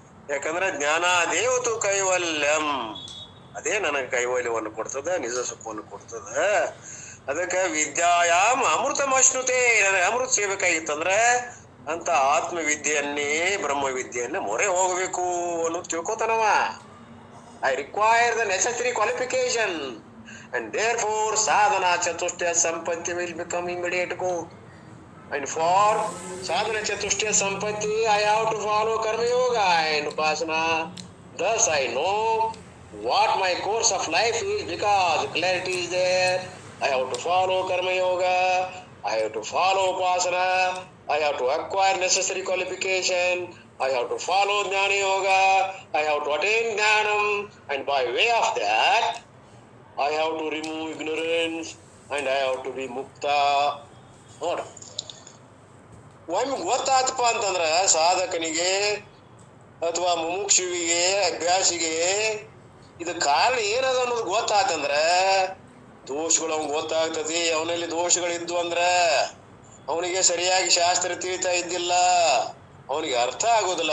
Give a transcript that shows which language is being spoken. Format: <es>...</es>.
<kn>ಯಾಕಂದ್ರೆ ಜ್ಞಾನ ದೇವತು ಕೈವಲ್ಯಂ. ಅದೇ ನನಗೆ ಕೈವಲ್ಯವನ್ನು ಕೊಡ್ತದ, ನಿಜ ಸುಖವನ್ನು ಕೊಡ್ತದ. ಅದಕ್ಕೆ</kn> <sa>ವಿದ್ಯಾಯಾಮ್ ಅಮೃತಮಶ್ನುತೆ.</sa> <kn>ನನಗೆ ಅಮೃತ ಸೇಬೇಕಾಗಿತ್ತಂದ್ರ ಅಂತ ಆತ್ಮವಿದ್ಯೆಯನ್ನೇ, ಬ್ರಹ್ಮವಿದ್ಯೆಯನ್ನ ಮೊರೆ ಹೋಗ್ಬೇಕು ಅನ್ನೋದು ತಿಳ್ಕೊತಾನವ.</kn> <en>I require the necessary qualification and therefore sadhana chatushtaya sampatti will become immediate goal. And for sadhana chatushtaya sampatti I have to follow karma yoga and upasana. Thus I know what my course of life is, because clarity is there. I have to follow karma yoga, I have to follow upasana, I have to acquire necessary qualification, I have to follow jnana yoga, I have to attain jnanam, and by way of that I have to remove ignorance and I have to be mukta.</en> <kn>ನೋಡ, ಒಮ್ಮೆ ಗೊತ್ತಾತಪ್ಪ ಅಂತಂದ್ರ ಸಾಧಕನಿಗೆ ಅಥವಾ ಮುಮುಕ್ಷುವಿಗೆ, ಅಭ್ಯಾಸಿಗೆ ಇದು ಕಾರಣ ಏನದ ಅನ್ನೋದು ಗೊತ್ತಾತಂದ್ರ ದೋಷಗಳು ಅವ್ನಿಗೆ ಗೊತ್ತಾಗ್ತದೆ. ಅವನಲ್ಲಿ ದೋಷಗಳಿದ್ವು ಅಂದ್ರ ಅವನಿಗೆ ಸರಿಯಾಗಿ ಶಾಸ್ತ್ರ ತಿಳಿತಾ ಇದ್ದಿಲ್ಲ, ಅವನಿಗೆ ಅರ್ಥ ಆಗೋದಿಲ್ಲ.</kn>